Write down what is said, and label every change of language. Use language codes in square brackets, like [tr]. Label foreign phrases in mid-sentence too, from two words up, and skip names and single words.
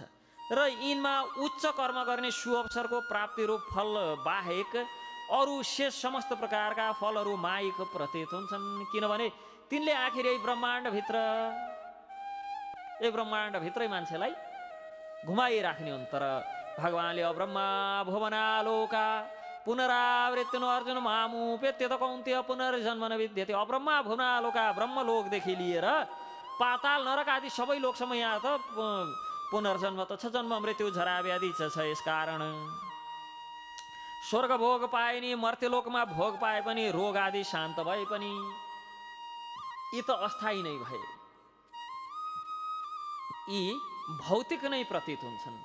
[ne] र यिनमा उच्च कर्म गर्ने सुअवसरको प्राप्ति रूप फल बाहेक अरू शेष समस्त प्रकारका फलहरू माइक प्रतीत हुन्छन्। किनभने तिनले आखिर यही ब्रह्माण्डभित्रै मान्छेलाई घुमाइराख्ने हुन्। तर भगवानले [sa] अब्रह्मा भुवनालोका पुनरावृत्तिनो अर्जुन मामुपेत्य त कौन्तेय पुनर्जन्म न विद्यते। अब्रह्मा भुवनालोका, [ne] ब्रह्मलोकदेखि लिएर पाताल नरक आदि सबै लोकसम्म यहाँ त पुनर्जन्म त छ, जन्म मृत्यु जरा व्याधि छ। यसकारण स्वर्ग भोग पाए नि, मर्त्यलोकमा भोग पाए पनि, रोग आदि शान्त भए पनि यी त अस्थायी नै भए, यी भौतिक नै प्रतीत हुन्छन्।